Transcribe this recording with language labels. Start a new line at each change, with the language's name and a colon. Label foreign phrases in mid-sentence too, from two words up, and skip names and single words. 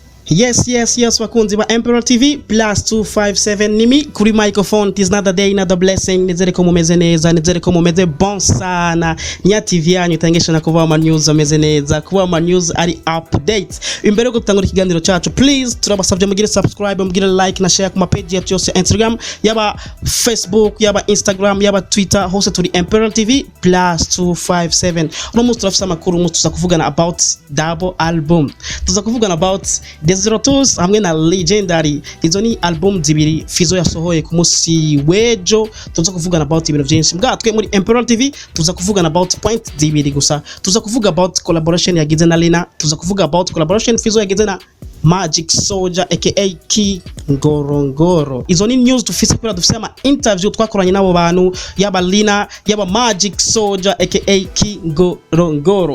Rundi: Yes, wakunzi ba Emperor TV +257 nimi kuri microphone.
English: It is another day, another blessing.
Rundi: Nizere ko mumeze neza, nizere ko mumeze bon sana. Nya TV yanyu itangesha na kuba ama news ameze neza, kuba ama news ari update. Imbere yo gutangura ikiganiro cyacu, please turabasabye mugire subscribe, mugire like na share ku ma page yacu yose, Instagram, yaba Facebook, yaba Instagram, yaba Twitter, hose turi Emperor TV +257. Uno munsi turafisa amakuru tuza kuvugana
English: about double album.
Rundi: Tuza kuvugana about Desirotus hamwe na Legendary. Izo ni album zibiri Fizzo yasohoye ku munsi wejo. Tuza kuvugana about ibintu byinshi. Mbwa twe muri Emperor TV tuza kuvugana about point zibiri gusa. Tuza kuvuga
English: about collaboration
Rundi: yagize na Linah. Tuza kuvuga
English: about collaboration
Rundi: Fizzo yagize na Magic Soldier aka Kingorongoro. Izo ni news tufise kuri dufise ama interview twakoranye nabo bantu, yaba Linah, yaba Magic Soldier aka Kingorongoro.